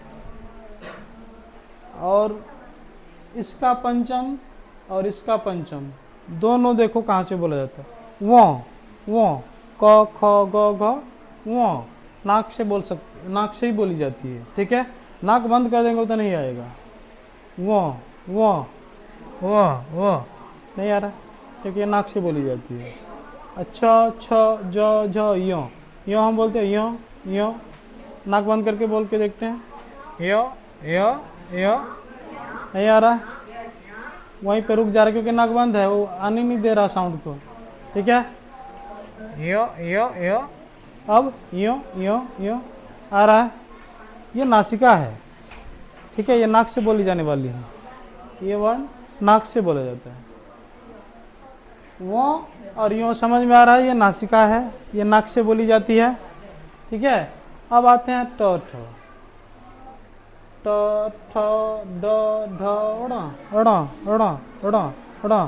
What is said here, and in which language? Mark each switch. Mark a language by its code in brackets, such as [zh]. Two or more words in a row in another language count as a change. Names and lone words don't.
[hi] और इसका पंचम और इसका पंचम दोनों देखो कहाँ से बोला जाता है, वो क ख ग घ वो, नाक से बोल सकते, नाक से ही बोली जाती है। ठीक है, नाक बंद कर देंगे तो नहीं आएगा, वो नहीं आ रहा, क्योंकि नाक से बोली जाती है। अच्छा छ ज झ यो हम बोलते हैं, यो नाक बंद करके बोल के देखते हैं, यो नहीं आ रहा, वहीं पे रुक जा रहा है क्योंकि नाक बंद है, वो आने नहीं दे रहा साउंड को। ठीक है, यो अब यो आ रहा है, ये नासिका है। ठीक है, ये नाक से बोली जाने वाली है, ये वर्ण नाक से बोला जाता है। वो और यूँ समझ में आ रहा है, ये नासिका है, ये नाक से बोली जाती है। ठीक है, अब आते हैं ट ठ ड ढ ड़।